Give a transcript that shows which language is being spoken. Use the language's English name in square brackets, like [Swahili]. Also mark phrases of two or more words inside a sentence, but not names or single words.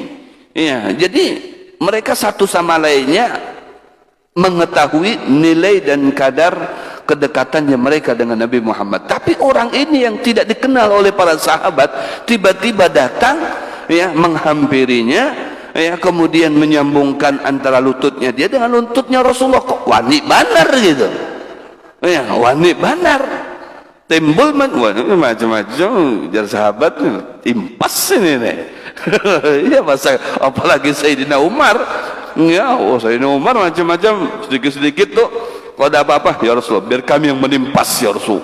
[Indonesian] Ya, jadi mereka satu sama lainnya mengetahui nilai dan kadar kedekatannya mereka dengan Nabi Muhammad. Tapi orang ini yang tidak dikenal oleh para sahabat tiba-tiba datang ya menghampirinya ya, kemudian menyambungkan antara lututnya dia dengan lututnya Rasulullah. [Banjar] Kok wani banar gitu ya, wani banar timbul macam-macam jar sahabat timpas ini nih. [Indonesian] Ya masa apalagi Sayyidina Umar ya, Sayyidina Umar macam-macam sedikit-sedikit tuh kalau ada apa-apa ya Rasulullah biar kami yang menimpas [Arabic] ya Rasul.